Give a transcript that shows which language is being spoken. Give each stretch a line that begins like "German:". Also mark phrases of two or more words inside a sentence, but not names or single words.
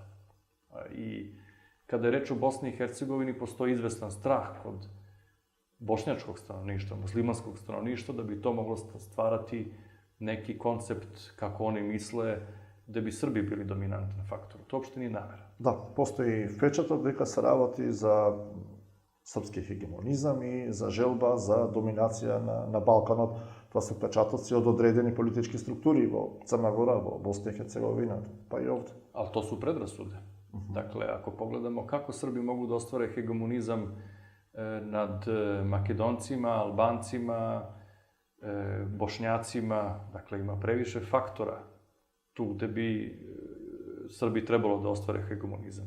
Serbian: I kada je reč o Bosni i Hercegovini, postoji izvestan strah kod bošnjačkog stanovništva, muslimanskog stanovništva, da bi to moglo stvarati neki koncept, kako oni misle, da bi Srbi bili dominantan faktor. To uopšte nije namera.
Macedonian: Да, постои впечаток дека се работи за српски хегемонизам и за желба за доминација на Балканот. Тоа се впечатоци од одредени политички структури во Црна Гора, во Босна и Херцеговина, па и овде.
Serbian: Ali to su predrasude. Dakle, ako pogledamo kako Srbi mogu da ostvare hegemonizam nad Makedoncima, Albancima, Bošnjacima, dakle, ima previše faktora tu gde bi Srbi trebalo da ostvare hegemonizam.